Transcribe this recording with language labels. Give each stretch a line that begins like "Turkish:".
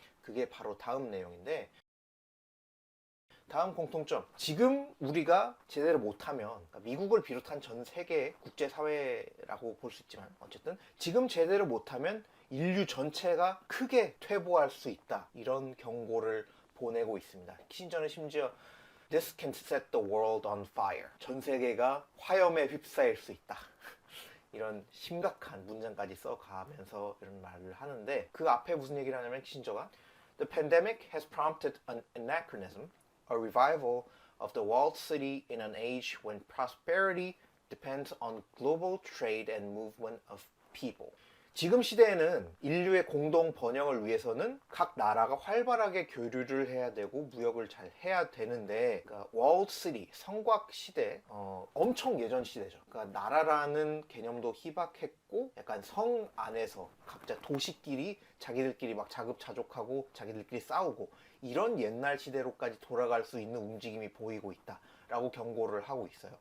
Korean: 그게 바로 다음 내용인데 다음 공통점 지금 우리가 제대로 못하면 그러니까 미국을 비롯한 전 세계 국제사회라고 볼 수 있지만 어쨌든 지금 제대로 못하면 인류 전체가 크게 퇴보할 수 있다 이런 경고를 보내고 있습니다. 키신저는 심지어
English: This can set the world on fire.
Korean: 전 세계가 화염에 휩싸일 수 있다. 이런 심각한 문장까지 써가면서 이런 말을 하는데 그 앞에 무슨 얘기를 하냐면 키신저가
English: The pandemic has prompted an anachronism a revival of the walled city in an age when prosperity depends on global trade and movement of people.
Korean: 지금 시대에는 인류의 공동 번영을 위해서는 각 나라가 활발하게 교류를 해야 되고 무역을 잘 해야 되는데, 그러니까 walled city, 성곽 시대, 엄청 예전 시대죠. 그러니까 나라라는 개념도 희박했고, 약간 성 안에서 각자 도시끼리 자기들끼리 막 자급자족하고 자기들끼리 싸우고 이런 옛날 시대로까지 돌아갈 수 있는 움직임이 보이고 있다 라고 경고를 하고 있어요.